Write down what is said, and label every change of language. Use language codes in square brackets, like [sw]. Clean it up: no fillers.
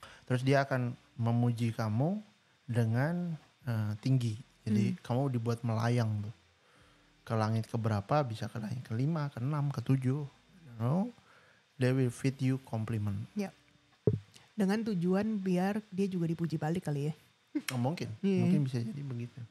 [id] Terus dia akan memuji kamu dengan tinggi. Jadi kamu dibuat melayang tuh. Ke langit keberapa, bisa ke langit ke-5, ke-6, ke-7. [en] You know, they will feed you compliment. [id] Ya. Dengan tujuan biar dia juga dipuji balik kali ya. Mungkin bisa jadi begitu.